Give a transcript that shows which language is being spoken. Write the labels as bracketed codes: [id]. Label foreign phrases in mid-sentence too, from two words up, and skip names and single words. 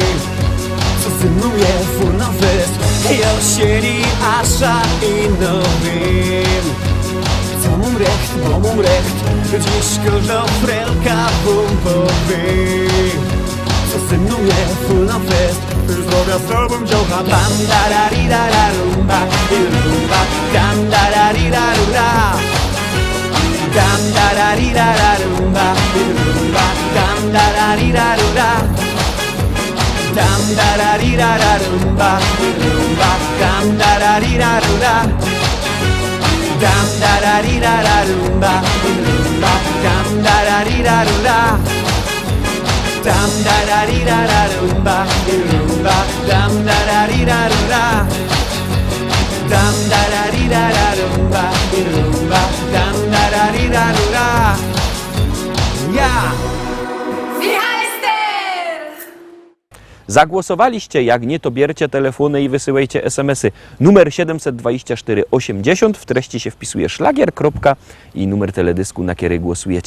[szl] Co ze mną je full na fest. Josieni, Asza i Nowin. Co mum recht, bo mum recht. Dziś każda frelka wum powie. Co ze mną je full na fest. Już droga z tobą dziołcha. Tam da ra ri ra ra rumba i rumba. Tam da ra ri ra rura. Tam da ra ri ra ra rumba i rumba. Tam da ra ri ra rura. Tam da ra ri ra ra rumba i rumba. Tam da ra ri ra rura. Tam da ra ri ra ra rumba i rumba. Tam da ra ri ra rura. Tam da ra ri ra ra rumba i rumba. Tam da ra ri ra rura. Tam da ra ri ra ra rumba i rumba. Tam da ra ri ra rura. Ja! [pl] Zagłosowaliście? Jak nie, to bierzcie telefony i wysyłajcie SMS-y. Numer 724 80, w treści się wpisuje szlagier, kropka i numer teledysku, na który głosujecie.